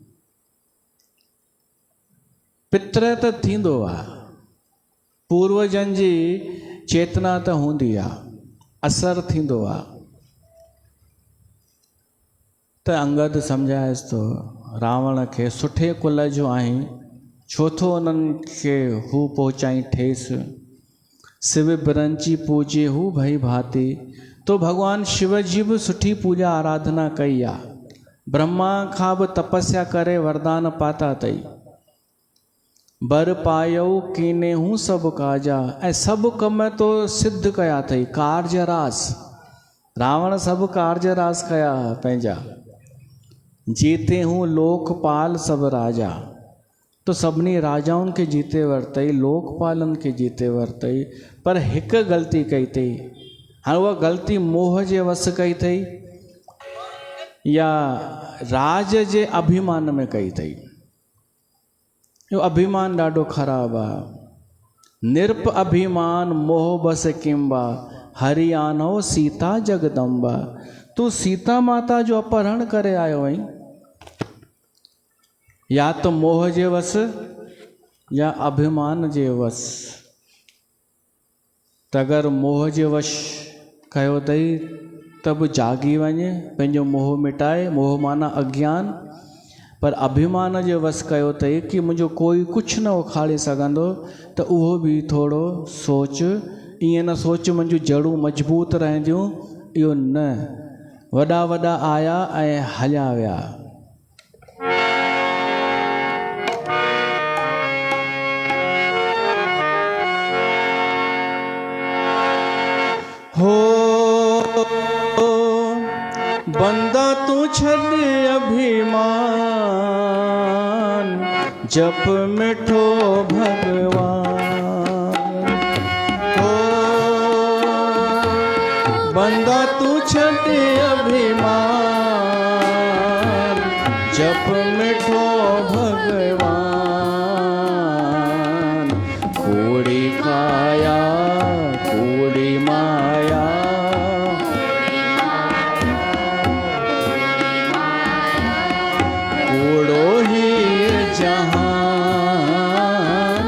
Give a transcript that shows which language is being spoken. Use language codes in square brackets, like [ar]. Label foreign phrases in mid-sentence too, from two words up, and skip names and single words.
[sd] पितृ त थींदो आहे, पूर्वजनि जी चेतना त हूंदी आहे, असरु थींदो आहे। त अंगद सम्झायसि थो रावण खे सुठे कुल जो आहीं, छो थो उन्हनि खे हू पहुचाई ठेस। [awa] शिव बिरंची पूजे हू भई भाती। [sd] तो भॻवानु शिव जी बि सुठी पूॼा आराधना कई आहे। ब्रह्मा खां बि तपस्या करे वरदान पाता अथई। [awa] बर पायो कीने हूं सभु काजा, [sd] ऐं सभु कम तो सिद्ध कया अथई। कार्य रास रावण सभु कार्य रास कया पंहिंजा। [awa] जीते हूं लोकपाल सभु राजा, [sd] तो सभिनी राजाउनि खे जीते वरितई, लोकपालनि खे जीते वरितई। पर हिकु ग़लती कई अथई। हाणे उहा ग़लती मोह जे वस कई अथई या राज जे अभिमान में कई अथई। इहो अभिमान ॾाढो ख़राबु आहे। [awa] निरप अभिमान मोह बस किंबा, हरि आनो सीता जगदम्बा। [sd] तू सीता माता जो अपहरण करे आयो आहीं, या तो मोह जे वस या अभिमान जे वस। त अगरि मोह जे वश कयो अथई त बि जागी वञे, पंहिंजो मोह मिटाए। मोह माना अज्ञान। पर अभिमान जे वस कयो अथई कि मुंहिंजो कोई कुझु न उखाड़े सघंदो, त उहो बि थोरो सोच। ईअं न सोच मुंहिंजूं जड़ूं मज़बूत रहंदियूं, इहो न। वॾा वॾा आया ऐं हलिया विया। हो बंदा तू छॾ अभिमान, जप मिठो भगवान। हो बंदा तू छॾ अभिमान, मिठो भगवान। कूड़ी काया कूड़ी माया, कूड़ो ही जहान।